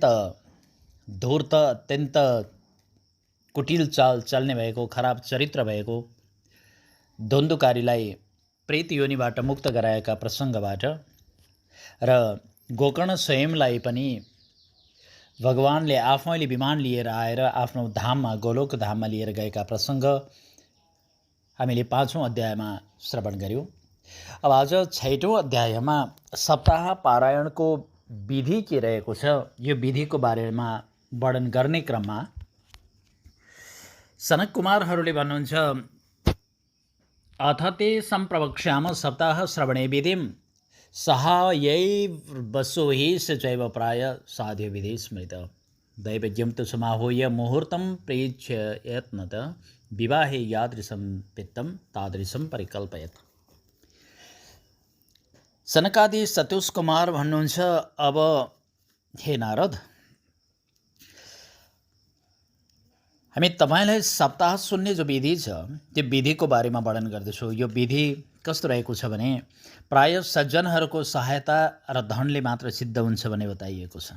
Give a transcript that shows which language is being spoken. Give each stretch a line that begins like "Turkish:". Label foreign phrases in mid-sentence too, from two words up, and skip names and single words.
Nepali: धूर्त अत्यन्त कुटिल चाल चल्ने भएको खराब चरित्र भएको द्वन्द्वकारीलाई प्रेत योनिबाट मुक्त गराएका प्रसङ्गबाट र गोकर्ण स्वयंलाई पनि भगवानले आफैले विमान लिएर आएर आफ्नो धाममा गोलोक धाममा लिएर गएका प्रसङ्ग हामीले 5औं अध्यायमा श्रवण गर्यौं। अब आज 6औं अध्यायमा सप्ताह पारायणको विधि के रहेको छ यो विधिको बारेमा वर्णन गर्ने क्रममा सनक कुमारहरूले भन्नुहुन्छ
Sanskrit: अथ ते सम्प्रवक्ष्याम सप्ताह श्रवणे विधिं सहायैर्वसो हि चैव प्राय साध्य विधि स्मृत दैवज्ञं तु समाहूय मुहूर्तं प्रेक्ष्य यत्नत विवाहे यादृशं पित्तं तादृशं परिकल्पयत्।
Nepali: सनकादि सतुष कुमार भन्नुहुन्छ अब हे नारद हामी तपाईलाई सप्ताह सुन्ने जो विधि छ त्यो विधिको बारेमा वर्णन गर्दछौँ। यो विधि कस्तो रहेको छ भने प्राय सज्जनहरूको सहायता र धनले मात्र सिद्ध हुन्छ भन्ने बताइएको छ।